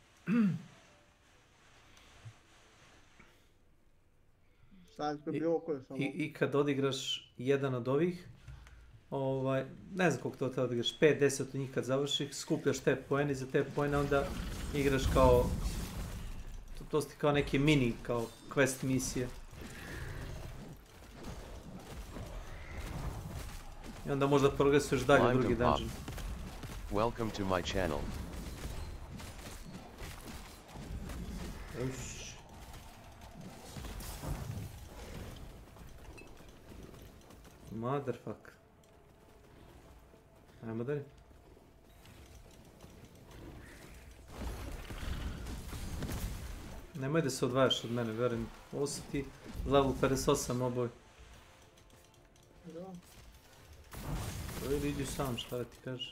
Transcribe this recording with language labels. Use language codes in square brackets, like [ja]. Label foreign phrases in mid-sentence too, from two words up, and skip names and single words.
[sr] I kad odigraš jedan od ovih, ne znam koliko to odigraš, 5-10 od njih kad završiš, skupljaš te poene i za te poene onda igraš kao, to su kao neke mini, kao quest misije. I onda možda progresuješ dalje u drugi dungeon. [en] Welcome to my channel. Motherfucker. [sr] Ajmo dalje. Nemoj da se odvajaš od mene, verujem. Ovo su ti level 58 oboj. Idi sam, šta da ti kažeš?